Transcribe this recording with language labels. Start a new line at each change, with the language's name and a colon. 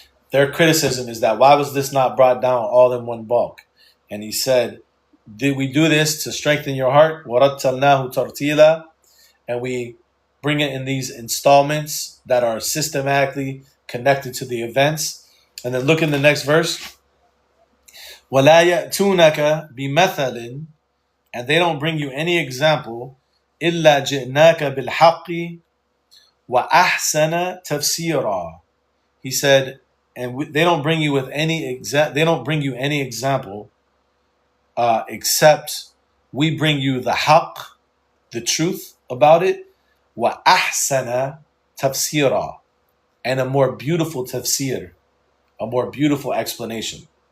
English: their criticism is that why was this not brought down all in one bulk? And he said, did we do this to strengthen your heart?
Arabic: وَرَتَّلْنَاهُ تَرْتِيلًا,
English: and we bring it in these installments that are systematically connected to the events. And then look in the next verse.
Arabic: وَلَا يَأْتُونَكَ بِمَثَلٍ,
English: and they don't bring you any example,
Arabic: إِلَّا جِئْنَاكَ بِالْحَقِّ وَأَحْسَنَ تَفْسِيرًا.
English: He said, and they don't bring you with any they don't bring you any example except we bring you the haqq, the truth about it, wa ahsana tafsira, and a more beautiful tafsir, a more beautiful explanation.